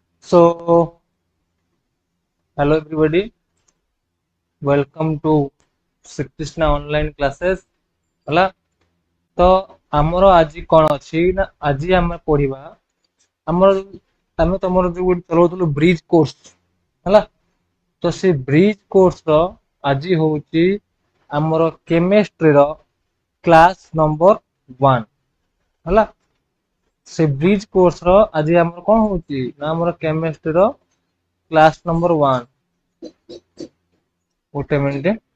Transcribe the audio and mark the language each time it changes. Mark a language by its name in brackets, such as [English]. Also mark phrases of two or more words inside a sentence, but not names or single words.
[English] So, hello everybody, welcome to Sri Krishna online classes. [Odia] ହେଲା ତ ଆମର ଆଜି କ'ଣ ଅଛି ନା ଆଜି ଆମେ ପଢିବା ଆମର ଆମେ ତମର ଯୋଉ ଚଲଉଥିଲୁ [English] bridge course [Odia] ହେଲା ତ ସେ [English] bridge course [Odia] ର ଆଜି ହଉଛି ଆମର କେମିଷ୍ଟ୍ରି ର [English] class number [Odia] 1 ହେଲା ସେ [English] bridge course [Odia] ର ଆଜି ଆମର କ'ଣ ହଉଛି ନା ଆମର କେମିଷ୍ଟ୍ରି ର [English] class number [Odia] 1 ଗୋଟେ ମିନିଟ